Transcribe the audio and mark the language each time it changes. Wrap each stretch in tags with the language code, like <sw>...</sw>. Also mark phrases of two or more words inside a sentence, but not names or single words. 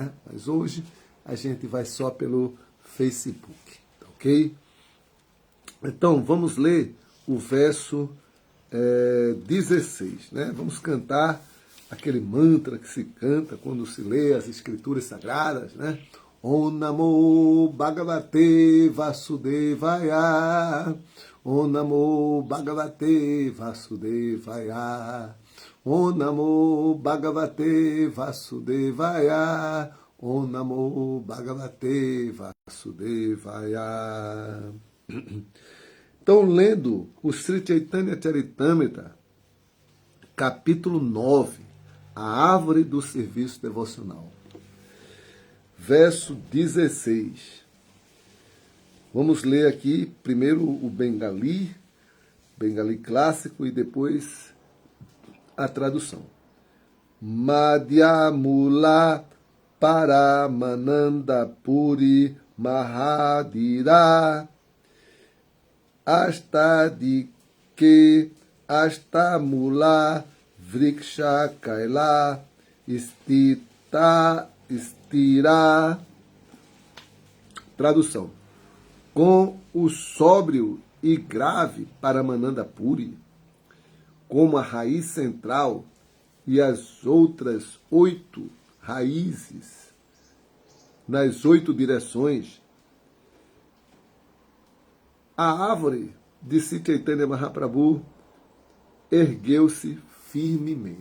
<pt>Mas hoje a gente vai só pelo Facebook, ok? Então, vamos ler o verso 16, né? Vamos cantar aquele mantra que se canta quando se lê as escrituras sagradas, né?</pt> <sa>ॐ नमो भगवते वासुदेवाय. ॐ नमो भगवते वासुदेवाय. ॐ नमो भगवते वासुदेवाय. ॐ नमो भगवते वासुदेवाय.</sa> <pt>Então, lendo o Sri Chaitanya Charitamrita, capítulo 9, a árvore do serviço devocional, verso 16. Vamos ler aqui primeiro o Bengali clássico e depois a tradução.</pt> <bn>মধ্যমূল পরমানন্দ পুরী মহাধীর অষ্টদিকে অষ্টমূল বৃক্ষ কৈল স্থির.</bn> <pt>Tradução. Com o sóbrio e grave Paramananda Puri, como a raiz central e as outras 8 raízes nas 8 direções, a árvore de Sri Chaitanya Mahaprabhu ergueu-se firmemente.</pt>